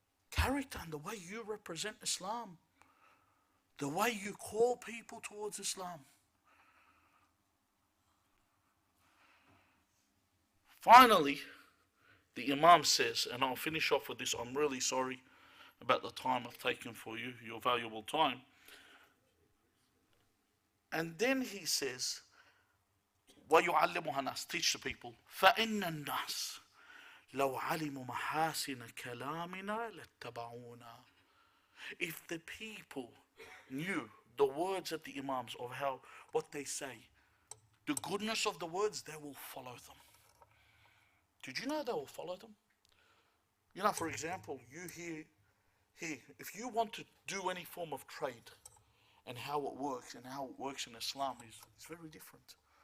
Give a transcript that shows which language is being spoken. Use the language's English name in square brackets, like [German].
[English] Character and the way you represent Islam. The way you call people towards Islam. Finally, the Imam says, and I'll finish off with this, I'm really sorry about the time I've taken for you, your valuable time. And then he says, [Arabic] وَيُعَلِّمُهَا النَّاسِ, [English] teach the people, [Arabic] فَإِنَّ النَّاسِ لَوْ عَلِمُوا مَحَاسِنَ كَلَامِنَا لَاتَّبَعُونَا. [English] If the people knew the words of the Imams of how, what they say, the goodness of the words, they will follow them. Did you know they will follow them? You know, for example, you hear here, if you want to do any form of trade and how it works in Islam is very different.